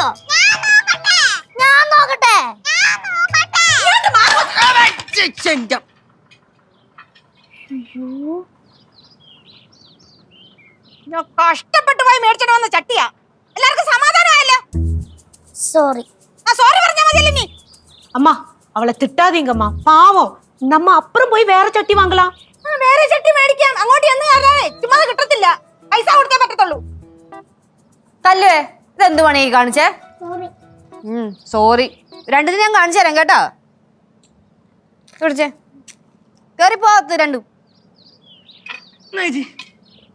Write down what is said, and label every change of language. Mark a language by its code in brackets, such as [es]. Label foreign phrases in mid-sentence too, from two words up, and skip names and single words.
[ml] ഞാൻ നോക്കട്ടെ. ഞാൻ കഷ്ടപ്പെട്ട് പോയി മേടിച്ചിട്ട് വന്ന ചട്ടിയാ. എല്ലാവർക്കും സമാധാനമായല്ലോ. സോറി. സോറി പറഞ്ഞാ മതിയല്ലേ നീ? [ta] அம்மா அவளை திட்டாதீங்கம்மா, பாவம். நம்ம அப்புறம் போய் வேற சட்டி வாங்கலாம். [ml] വേറെ ചട്ടി മേടിക്കാം. അങ്ങോട്ട് എന്ന് കയറാനേ ചുമ്മാ കിട്ടത്തില്ല. പൈസ കൊടുത്തേ പറ്റത്തുള്ളൂ. തല്ലുവേ, ഇതെന്ത് പണി കാണിച്ചേ? സോറി. രണ്ടിനും ഞാൻ കാണിച്ചു തരാം കേട്ടോ. കുടിച്ചേ, കേറിപ്പോ രണ്ടും.